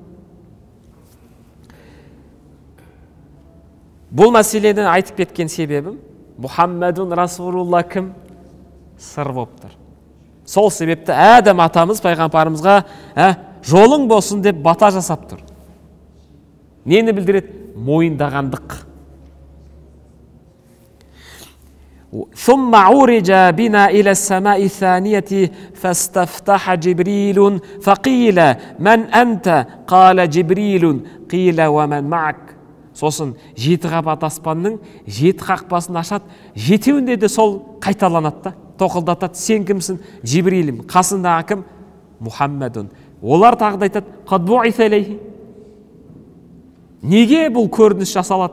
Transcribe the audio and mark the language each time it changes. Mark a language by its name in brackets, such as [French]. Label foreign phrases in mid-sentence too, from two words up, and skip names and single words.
[Kazakh] Бұл мәселені айтып кеткен себебім, [Arabic] محمد رسول الله [Kazakh] кім? Сыр болып тұр. Сол себепті Адам атамыз пайғамбарымызға жолың болсын деп бата жасап тұр. Нені білдіреді? Мойындағандық. [Arabic] ثم عرج بنا إلى السماء الثانية فاستفتح جبريل فقيل من أنت قال جبريل قيل ومن معك. [Kazakh] Сосын 7 қабат аспанның 7 қақпасын ашады, 7-інде де сол қайталанады да, тоқылдатады. Сен кімсің? Жибрилім. Қасындағы кім? Мұхаммадун. Олар тағы да айтады, [Arabic] قد بعث إليه. [Kazakh] Неге бұл көрініс жасалады?